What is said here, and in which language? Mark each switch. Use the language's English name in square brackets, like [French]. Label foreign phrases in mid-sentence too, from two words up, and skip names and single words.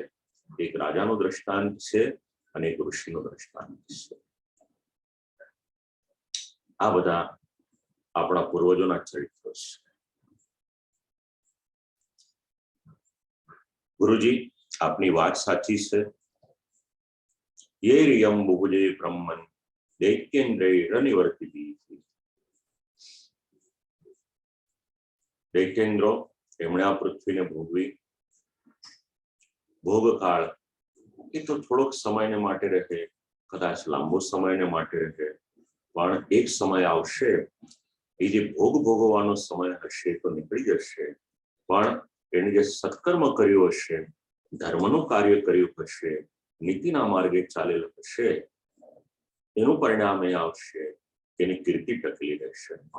[Gujarati] એક રાજાનું દ્રષ્ટાંત છે અને એક ઋષિનું દ્રષ્ટાંત છે. આ બધા આપણા પૂર્વજોના ચરિત્રો છે. ગુરુજી, આપની વાત સાચી છે. [Sanskrit] ये रियम बुभुजे ब्रह्मन दैत्येन्द्रैरनिवर्तिभिः। [Gujarati] દૈત્યેન્દ્રો એમણે આ પૃથ્વીને ભોગવી, ભોગકાળ એ તો થોડોક સમયને માટે રહે, કદાચ લાંબો સમયને માટે રહે, પણ એક સમય આવશે એ જે ભોગ ભોગવવાનો સમય હશે તો નીકળી જશે, પણ એને જે સત્કર્મ કર્યું હશે, ધર્મનું કાર્ય કર્યું હશે, નીતિના માર્ગે ચાલેલ હશે, એનું પરિણામ એ આવશે કે એની કીર્તિ ટકેલી રહેશે.